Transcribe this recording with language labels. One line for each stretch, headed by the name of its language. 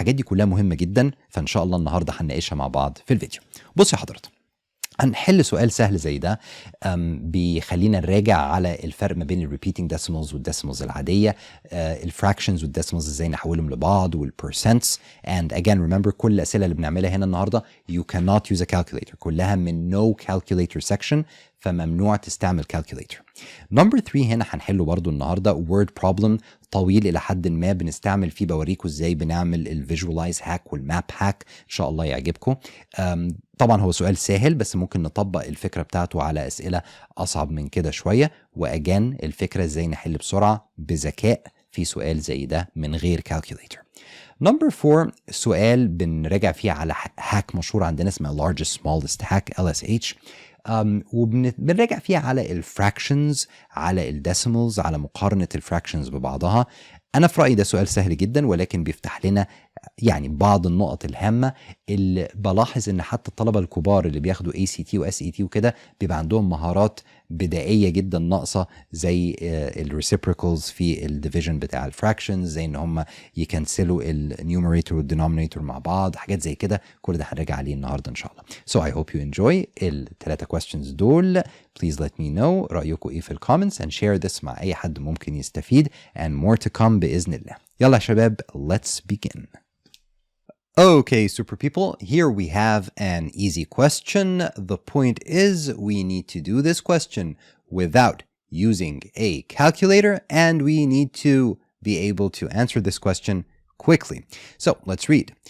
Arabic: حاجات دي كلها مهمه جدا، فان شاء الله النهارده هنناقشها مع بعض في الفيديو. بص يا حضرتك، هنحل سؤال سهل زي ده بيخلينا نراجع على الفرق ما بين الريبيتنج ديسيمالز والديسيمالز العاديه، الفراكشنز والديسيمالز ازاي نحولهم لبعض، والبرسنتس.
English: and again remember
Arabic: كل الاسئله اللي بنعملها هنا النهارده
English: you cannot use a calculator،
Arabic: كلها من
English: no calculator section،
Arabic: فممنوع تستعمل
English: calculator.
Arabic: نمبر 3 هنا هنحله برضو النهارده word problem طويل الى حد ما، بنستعمل فيه بوريكم ازاي بنعمل الفيجواليز هاك والماب هاك، ان شاء الله يعجبكم. طبعا هو سؤال سهل، بس ممكن نطبق الفكره بتاعته على اسئله اصعب من كده شويه. واجان الفكره ازاي نحل بسرعه بذكاء في سؤال زي ده من غير calculator. نمبر 4 سؤال بنراجع فيه على هاك مشهور عندنا اسمها largest smallest hack LSH، وبنراجع فيها على الفراكشنز، على الديسيمالز، على مقارنة الفراكشنز ببعضها. أنا في رأيي ده سؤال سهل جدا، ولكن بيفتح لنا يعني بعض النقط الهامة اللي بلاحظ إن حتى الطلبة الكبار اللي بياخدوا ACT و SAT وكده بيبقى عندهم مهارات بدائية جدا ناقصة، زي الريسيبريكلز في الديفيجن بتاع الفراكشنز، زي إن هم يكنسلوا النيوميريتور والدينومينيتور مع بعض، حاجات زي كده. كل ده هنراجع عليه النهارده إن شاء الله.
English: So I hope you enjoy ال3 questions
Arabic: دول.
English: Please let me know
Arabic: رأيكم إيه في الكومنتس،
English: and share this
Arabic: مع أي حد ممكن يستفيد،
English: and more to come
Arabic: بإذن الله. يلا يا شباب،
English: let's begin. Okay, super people, here we have an easy question. The point is we need to do this question without using a calculator, and we need to be able to answer this question quickly. So let's read.